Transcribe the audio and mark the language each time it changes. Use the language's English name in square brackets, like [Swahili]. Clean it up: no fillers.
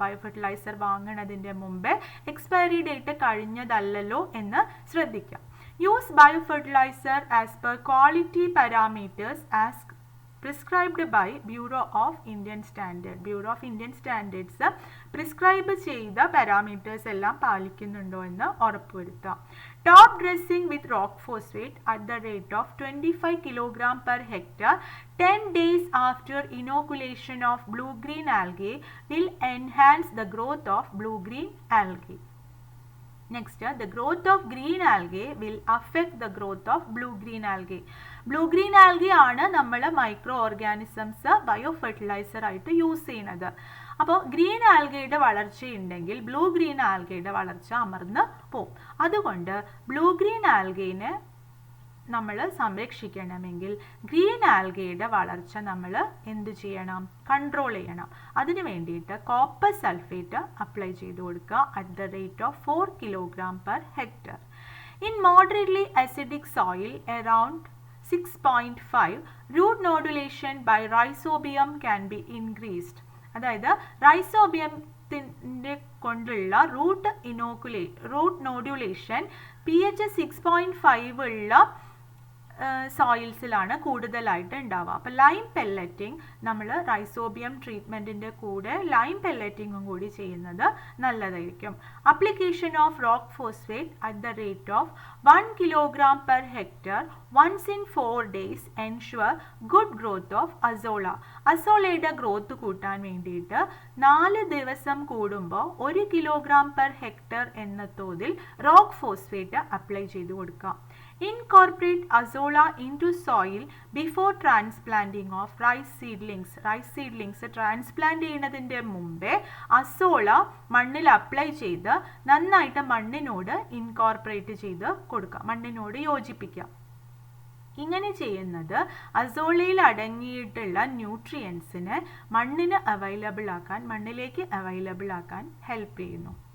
[Malayalam] Bio fertiliser വാങ്ങുന്നതിൻ്റെ മുമ്പേ expiry date കഴിഞ്ഞതല്ലല്ലോ എന്ന് ശ്രദ്ധിക്കുക. [English] Use bio fertiliser as per quality parameters as prescribed by bureau of Indian standard. [Malayalam] Bureau of Indian standards prescribe ചെയ്ത parameters എല്ലാം പാലിക്കുന്നുണ്ടോ എന്ന് ഉറപ്പുവരുത്തുക. [English] Top dressing with rock phosphate at the rate of 25 kg per hectare 10 days after inoculation of blue-green algae will enhance the growth of blue-green algae. Next, the growth of green algae will affect the growth of blue-green algae. [Malayalam] Blue-green algae ആണ് നമ്മൾ micro organisms bio fertiliser ആയിട്ട് use ചെയ്യുന്നത്. അപ്പോൾ green ആൽഗയുടെ വളർച്ചയുണ്ടെങ്കിൽ blue green ആൽഗയുടെ വളർച്ച അമർന്ന് പോകും. അതുകൊണ്ട് blue green ആൽഗയിനെ നമ്മൾ സംരക്ഷിക്കണമെങ്കിൽ green ആൽഗയുടെ വളർച്ച നമ്മൾ എന്ത് ചെയ്യണം? കൺട്രോൾ ചെയ്യണം. അതിന് വേണ്ടിയിട്ട് കോപ്പർ സൾഫേറ്റ് അപ്ലൈ ചെയ്ത് കൊടുക്കുക [English] At the rate of 4 kg per hectare. In moderately acidic soil around 6.5, root nodulation by rhizobium can be increased. [Malayalam] അതായത് റൈസോബിയത്തിൻ്റെ കൊണ്ടുള്ള റൂട്ട് നോഡുലേഷൻ pH 6.5 ഉള്ള സോയിൽസിലാണ് കൂടുതലായിട്ട് ഉണ്ടാവുക. അപ്പോൾ ലൈം പെല്ലറ്റിംഗ് നമ്മൾ റൈസോബിയം ട്രീറ്റ്മെൻറ്റിൻ്റെ കൂടെ ലൈം പെല്ലറ്റിങ്ങും കൂടി ചെയ്യുന്നത് നല്ലതായിരിക്കും. [English] Application of rock phosphate at the rate of 1 kg per hectare once in 4 days ensure good growth of azolla. [Malayalam] അസോളയുടെ growth കൂട്ടാൻ വേണ്ടിയിട്ട് 4 ദിവസം കൂടുമ്പോൾ [English] 1 kg per hectare [Malayalam] എന്ന തോതിൽ റോക്ക് ഫോസ്ഫേറ്റ് അപ്ലൈ ചെയ്ത് കൊടുക്കുക. [English] Incorporate azolla into soil before transplanting of rice seedlings. [Malayalam] Rice seedlings transplant ചെയ്യുന്നതിൻ്റെ മുമ്പേ അസോള മണ്ണിൽ അപ്ലൈ ചെയ്ത് നന്നായിട്ട് മണ്ണിനോട് ഇൻകോർപ്പറേറ്റ് ചെയ്ത് കൊടുക്കുക, മണ്ണിനോട് യോജിപ്പിക്കുക. ഇങ്ങനെ ചെയ്യുന്നത് അസോളയിൽ അടങ്ങിയിട്ടുള്ള ന്യൂട്രിയൻസിനെ മണ്ണിലേക്ക് അവൈലബിൾ ആക്കാൻ ഹെൽപ്പ് ചെയ്യുന്നു.